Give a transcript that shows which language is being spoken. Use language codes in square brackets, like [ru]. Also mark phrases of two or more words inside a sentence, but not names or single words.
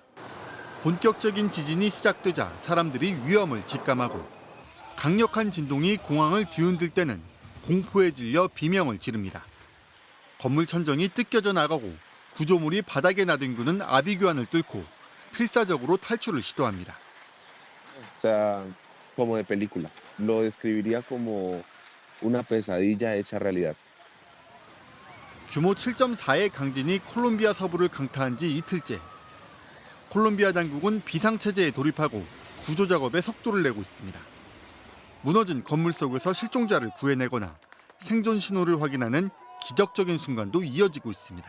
[ko] 본격적인 지진이 시작되자 사람들이 위험을 직감하고 강력한 진동이 공항을 뒤흔들 때는 공포에 질려 비명을 지릅니다. 건물 천정이 뜯겨져 나가고 구조물이 바닥에 나뒹구는 아비규환을 뚫고 필사적으로 탈출을 시도합니다. [es] O sea, como de película. Lo describiría como una pesadilla hecha realidad. [ko] 규모 7.4의 강진이 콜롬비아 서부를 강타한 지 이틀째. 콜롬비아 당국은 비상체제에 돌입하고 구조 작업에 속도를 내고 있습니다. 무너진 건물 속에서 실종자를 구해내거나 생존 신호를 확인하는 기적적인 순간도 이어지고 있습니다.